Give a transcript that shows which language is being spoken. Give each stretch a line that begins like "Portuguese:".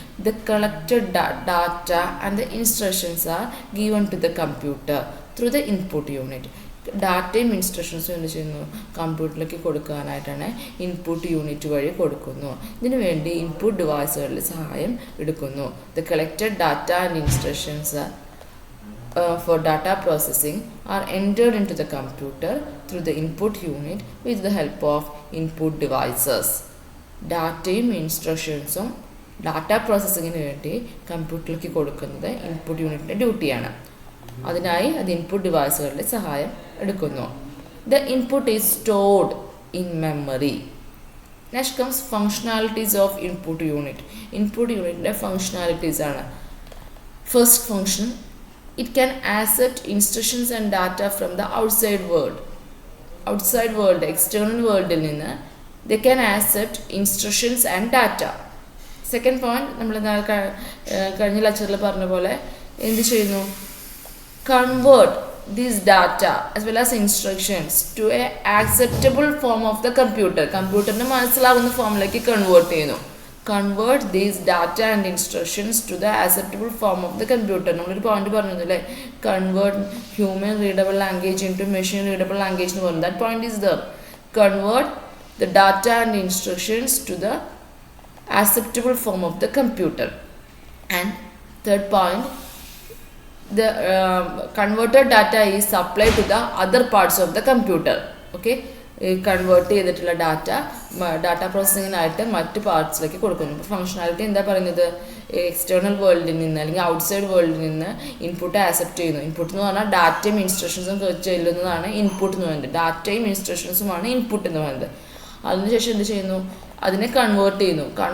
English: The collected data and the instructions are given to the computer through the input unit.
Malayalam: ഡാറ്റയും ഇൻസ്ട്രക്ഷൻസും എന്ത് ചെയ്യുന്നു? കമ്പ്യൂട്ടറിലേക്ക് കൊടുക്കാനായിട്ടാണ് input unit വഴി കൊടുക്കുന്നു. ഇതിനു വേണ്ടി ഇൻപുട്ട് ഡിവൈസുകളുടെ സഹായം എടുക്കുന്നു.
English: The collected data and instructions for data processing are entered into the computer through the input unit with the help of input devices.
Malayalam: ഡാറ്റയും ഇൻസ്ട്രക്ഷൻസും ഡാറ്റ പ്രോസസ്സിങ്ങിന് വേണ്ടി കമ്പ്യൂട്ടറിലേക്ക് കൊടുക്കുന്നത് ഇൻപുട്ട് യൂണിറ്റിൻ്റെ ഡ്യൂട്ടിയാണ്. അതിനായി അത് ഇൻപുട്ട് ഡിവൈസുകളുടെ സഹായം എടുക്കുന്നു.
English: The input is stored in memory. Next comes functionalities of input unit. Input unitൻ്റെ functionalities ആണ്. First function, it can accept instructions and data from the outside world. Outside world external വേൾഡിൽ നിന്ന് they can accept instructions and data. Second point
Malayalam: നമ്മൾ കഴിഞ്ഞ ലെക്ചറിൽ പറഞ്ഞ പോലെ എന്ത് ചെയ്യുന്നു,
English: Convert these data as well as instructions to a acceptable form of the computer.
Malayalam: കമ്പ്യൂട്ടറിന് മനസ്സിലാവുന്ന ഫോമിലേക്ക് കൺവേർട്ട് ചെയ്യുന്നു.
English: Convert these data and instructions to the acceptable form of the computer.
Malayalam: നമ്മളൊരു പോയിന്റ് പറഞ്ഞത് അല്ലേ,
English: convert human readable language into machine readable language
Malayalam: എന്ന് പറഞ്ഞു.
English: That point is there. Convert the data and instructions to the acceptable form of the computer. And third point, the converted data is supplied to the other parts of the computer.
Malayalam: Okay, convert ചെയ്തിട്ടുള്ള data പ്രോസസ്സിങ്ങിനായിട്ട് മറ്റ് പാർട്സിലേക്ക് കൊടുക്കുന്നു. Functionality എന്താ പറയുന്നത്, external വേൾഡിൽ നിന്ന് അല്ലെങ്കിൽ outside വേൾഡിൽ നിന്ന് ഇൻപുട്ട് ആക്സെപ്റ്റ് ചെയ്യുന്നു. ഇൻപുട്ട് എന്ന് പറഞ്ഞാൽ ഡാറ്റയും ഇൻസ്ട്രക്ഷൻസും ചെല്ലുന്നതാണ് ഇൻപുട്ട് എന്ന് പറയുന്നത്. ഡാറ്റയും ഇൻസ്ട്രക്ഷൻസുമാണ് ഇൻപുട്ട് എന്ന് പറയുന്നത്. അതിനുശേഷം എന്ത് ചെയ്യുന്നു, അതിനെ കൺവേർട്ട് ചെയ്യുന്നു.